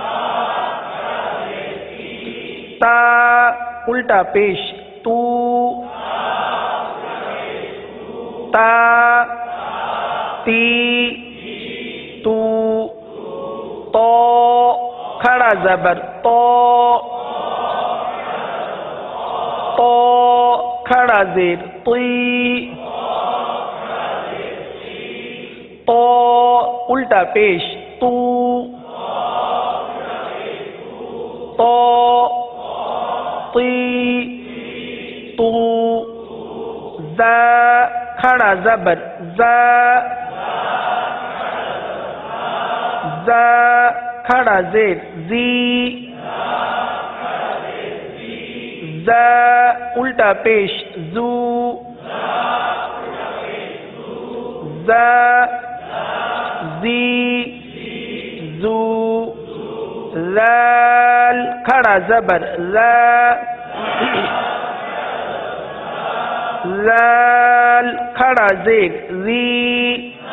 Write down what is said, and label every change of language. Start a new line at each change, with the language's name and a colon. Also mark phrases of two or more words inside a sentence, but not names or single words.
Urdu: تا الٹا پیش تو، تا تی تو، تو کھڑا زبر تو، تو کھڑا زیر تی، تو الٹا پیش تو، تو تی تو، ز کھڑا زبر ز، ز کھڑا زیر زی، ز الٹا پیش زو، ز زی زو، زال کھڑا زبر ز، زال کھڑا زیر زی،